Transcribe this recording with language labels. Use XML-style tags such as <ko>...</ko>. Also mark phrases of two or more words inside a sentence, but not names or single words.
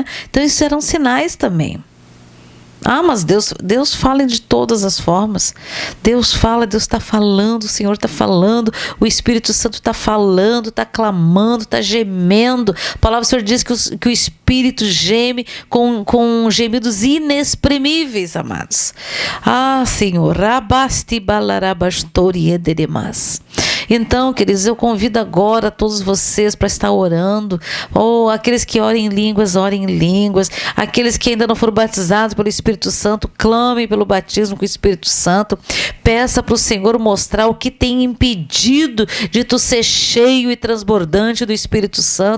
<pt>Então isso eram sinais também. Mas Deus fala de todas as formas. Deus fala, Deus está falando, o Senhor está falando, o Espírito Santo está falando, está clamando, está gemendo. A palavra do Senhor diz que o Espírito geme com gemidos inexprimíveis, amados. Senhor, rabasti balarabastori ederemas. Então, queridos, eu convido agora todos vocês para estar orando. Aqueles que orem em línguas, orem em línguas. Aqueles que ainda não foram batizados pelo Espírito Santo, clamem pelo batismo com o Espírito Santo. Peça para o Senhor mostrar o que tem impedido de tu ser cheio e transbordante do Espírito Santo.</pt>